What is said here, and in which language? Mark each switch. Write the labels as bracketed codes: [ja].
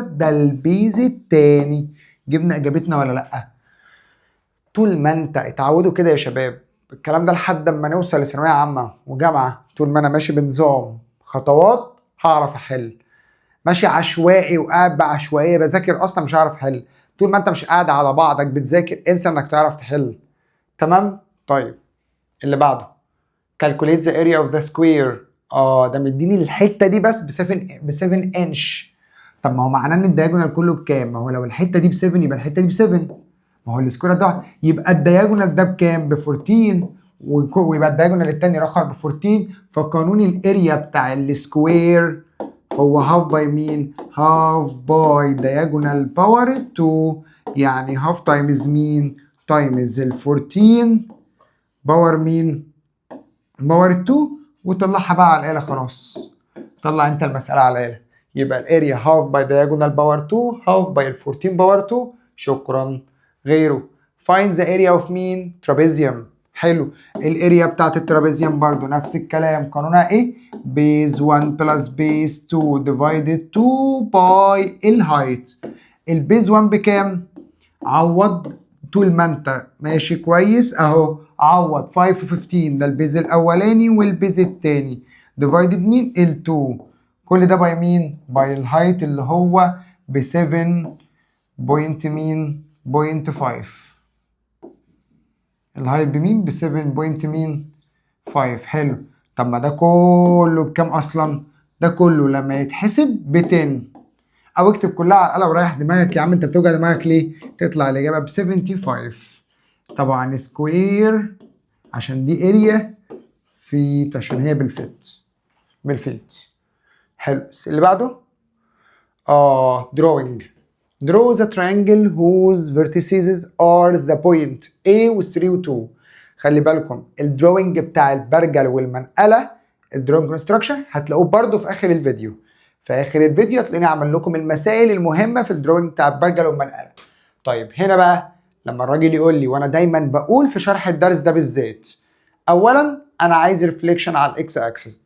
[ar] ده البيز التاني. جبنا اجابتنا ولا لا؟ طول ما انت اتعودوا كده يا شباب الكلام ده لحد ما نوصل لثانويه عامه وجامعه، طول ما انا ماشي بنظام خطوات هعرف احل. ماشي عشوائي وقاعد بعشوائيه بذاكر اصلا مش هعرف احل. طول ما انت مش قاعد على بعضك بتذاكر انسى انك تعرف تحل. تمام. طيب اللي بعده [en] calculate the area of the square. [ar] ده مديني الحته دي بس ب 7 انش. طب ما هو معناه ان الدياجونال كله بكام؟ ما هو لو الحته دي ب 7 يبقى الحته دي ب 7. ما هو السكوير ده يبقى الدياجونال ده بكام؟ ب 14. ويبقى الدياجونال التاني رقم ب 14. فقانون الاريا بتاع السكوير هو هاف باي مين؟ هاف باي دياجونال باور 2. يعني هاف تايمز مين؟ تايمز ال 14 باور مين؟ باور 2. وطلعها بقى على الآلة خلاص. طلع انت المسألة على الآلة. يبقى الاريا هاف باي دياجونال باور 2 هاف باي ال 14 باور 2. شكرا. [en] غيره find the area of [ar] مين؟ ترابيزيوم. حلو. الاريا بتاعت الترابيزيوم برضو نفس الكلام. قانونها ايه؟ بيز 1 بلس بيز 2 divided 2 باي الهايت. البيز 1 بكام؟ عوض طول ما انت ماشي كويس اهو. عوض 5 و 15 ده البيز الاولاني والبيز التاني divided مين؟ ال 2. كل ده باي مين؟ باي الهايت اللي هو ب 7 بوينت مين؟ بوينت 5. الهايت بمين؟ ب 7 بوينت مين؟ 5. حلو. طب ما ده كله بكام اصلا؟ ده كله لما يتحسب ب 10. او اكتب كلها على الآلة وريح دماغك يا عم. انت بتوجع دماغك ليه؟ تطلع الاجابه ب 75. طبعا سكوير عشان دي اريا فيت عشان هي بالفيت. حلو. اللي بعده drawing. [en] Draw the triangle whose vertices are the point A و 3 و 2. [ar] خلي بالكم الدروينج بتاع البرجل والمنقله الدروينج كونستراكشن هتلاقوه برده في اخر الفيديو. في اخر الفيديو هتلاقيني اعمل لكم المسائل المهمه في الدروينج بتاع البرجل والمنقله. طيب هنا بقى لما الراجل يقول لي، وانا دايما بقول في شرح الدرس ده بالذات، اولا انا عايز ريفليكشن على الاكس اكسس.